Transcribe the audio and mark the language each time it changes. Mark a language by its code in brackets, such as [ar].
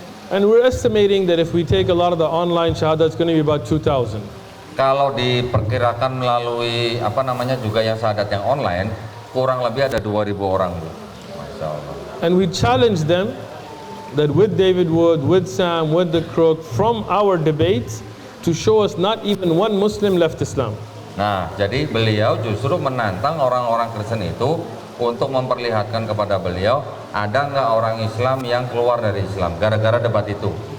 [en] And we're estimating that if we take a lot of the online shahada, it's going to be about 2,000. [id] Kalau diperkirakan melalui juga yang syahadat yang online, kurang lebih ada 2.000 orang, Bu. [ar] Masya Allah. [en] And we challenge them that with David Wood, with Sam, with the Crook, from our debates, to show us not even one Muslim left Islam. [id] Nah, jadi beliau justru menantang orang-orang Kristen itu untuk memperlihatkan kepada beliau, ada nggak orang Islam yang keluar dari Islam gara-gara debat itu.